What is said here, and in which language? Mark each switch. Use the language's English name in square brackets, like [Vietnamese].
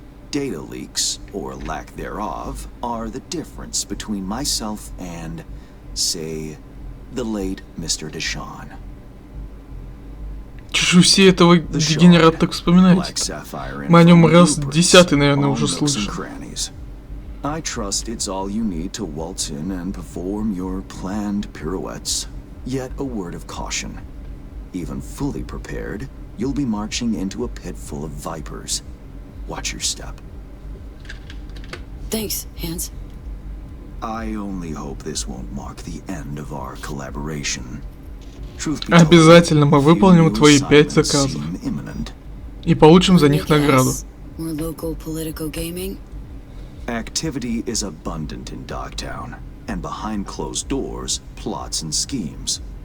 [English] Data leaks, or lack thereof, are the difference between myself and, say, the late Mr. Deshawn. [Russian] Чё все этого дегенерата так вспоминаете? Мы о нем раз 10-й, наверное, уже слышим. [English] I trust it's all you need to waltz in and perform your planned pirouettes. Yet a word of caution. Even fully prepared, you'll be marching into a pit full of vipers. Watch your step. Thanks, Hans. I only hope this won't mark the end of our collaboration. [Russian] Обязательно мы выполним твои 5 заказов. И получим за них награду. [English] More local political gaming. Activity is abundant in Dogtown, and behind closed doors, plots and schemes.